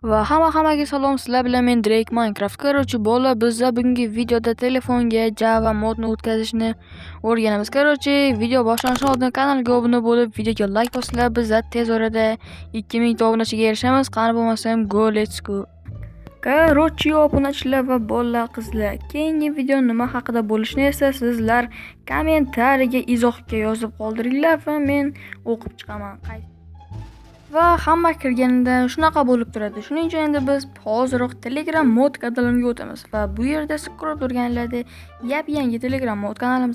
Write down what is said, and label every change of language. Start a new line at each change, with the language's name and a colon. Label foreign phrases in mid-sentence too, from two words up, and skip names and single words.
Uzbek: Va hammaga salom, sizlar bilan men Drake Minecraft. Короче, bola bizda bugungi videoda telefonga Java modni o'tkazishni o'rganamiz. Короче, video boshlanishi oldin kanalga obuna bo'lib, videoga like bosinglar. Bizda tez orada 2000 ta obunachiga erishamiz. Qani bo'lmasam,
English: go let's go.
Uzbek: Короче, obunachilar va bola qizlar, keyingi video nima haqida bo'lishini esa sizlar kommentariyaga izohga yozib qoldiringlar va men o'qib chiqaman. Va hamma kirganida shunaqa bo'lib turadi. Shuning uchun endi biz hoziroq Telegram mod kanaliga o'tamiz va bu yerda siz ko'rib turganlaringizdek yangi Telegram mod kanalimiz.